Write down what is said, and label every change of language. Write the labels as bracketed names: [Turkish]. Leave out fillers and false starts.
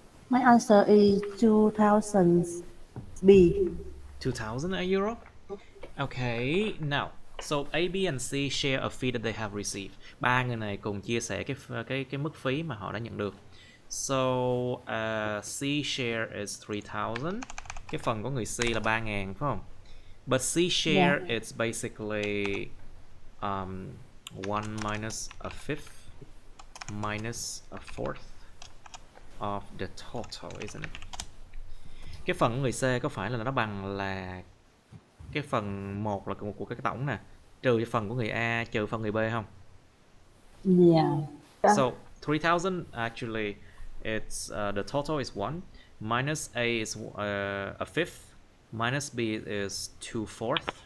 [English] My answer is 2000 B. 2,000 euro. Okay, now, so A, B and C share a fee that they have received. [Vietnamese] Ba người này cùng chia sẻ cái mức phí mà họ đã nhận được. [English] So C share is 3,000. [Vietnamese] Cái phần của người C là 3.000 phải không? [English] But C share it's basically 1 minus a fifth minus a fourth of the total, isn't it? [Vietnamese] Cái phần của người C có phải là nó bằng là cái phần 1 là của cái tổng nè, trừ cái phần của người A trừ phần người B không? [English] Yeah. So 3,000 actually it's the total is 1 minus A is a fifth minus B is 2/4.